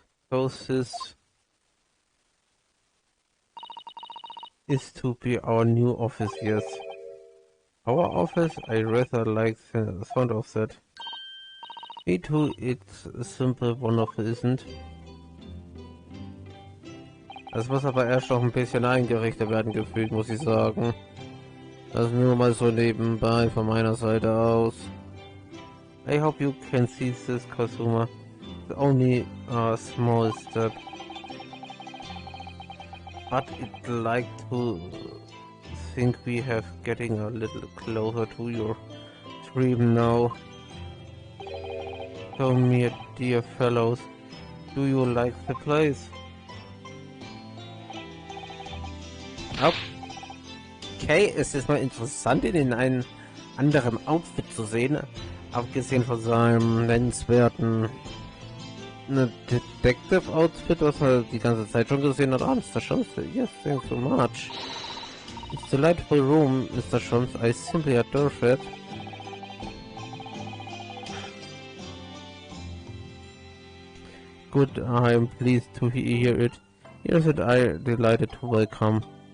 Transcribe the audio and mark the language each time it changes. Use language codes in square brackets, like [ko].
[en] So this is to be our new office, yes. Our office, I rather like the sound of that. Me too, it's simple, wonderful, isn't? [de] Das muss aber erst noch ein bisschen eingerichtet werden gefühlt, muss ich sagen. Das nur mal so nebenbei von meiner Seite aus. [en] I hope you can see this, Kazuma. It's only a small step. But I'd like to think we have getting a little closer to your dream now. So, my dear fellows, do you like the place? [de] Okay, es ist mal interessant, ihn in einem anderen Outfit zu sehen, abgesehen von seinem nennenswerten Detective Outfit, was er die ganze Zeit schon gesehen hat. [en] Mr. Jones, yes, thanks so much. It's a delightful room, Mr. Jones, I simply adore it. Good, I am pleased to hear it. Here's it, I delighted to welcome.